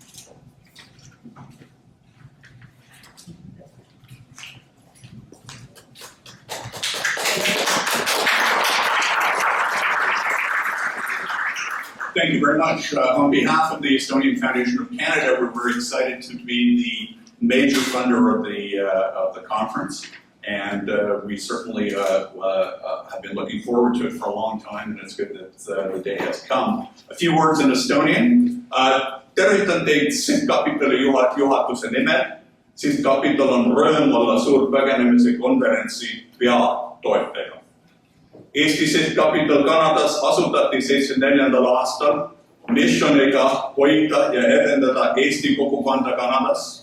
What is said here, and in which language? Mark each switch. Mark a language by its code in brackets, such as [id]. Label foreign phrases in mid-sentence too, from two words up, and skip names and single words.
[en] Thank you very much. On behalf of the Estonian Foundation of Canada, we're very excited to be the major funder of the conference, and we certainly have been looking forward to it for a long time, and it's good that the day has come. A few words in Estonian. [et] Tervitan teid Sihtkapitali juhatuse nimel. Sihtkapital on rõõm olla suurpägenemise konverentsi peatoetaja. Eesti Sihtkapital Kanadas asutati 74. aastal missiooniga hoida ja edendada Eesti kogukonda Kanadas.